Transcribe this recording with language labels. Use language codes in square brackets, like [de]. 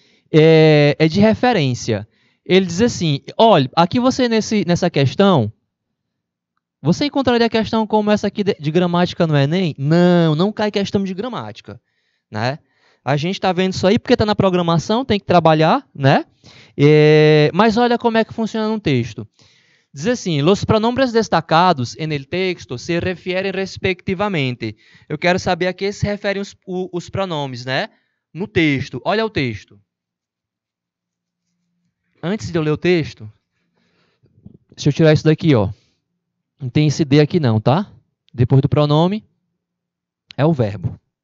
[pt] É de referência. Ele diz assim, olha, aqui você nessa questão, você encontraria a questão como essa aqui de gramática no Enem? Não cai questão de gramática, né? A gente está vendo isso aí porque está na programação, tem que trabalhar, né? Mas olha como é que funciona no texto. Diz assim, os [es] pronombres destacados en el texto se refieren respectivamente. [pt] Eu quero saber a que se referem os pronomes, né? No texto. Olha o texto. Antes de eu ler o texto, deixa eu tirar isso daqui, ó. Não tem esse D aqui não, tá? Depois do pronome, é o verbo.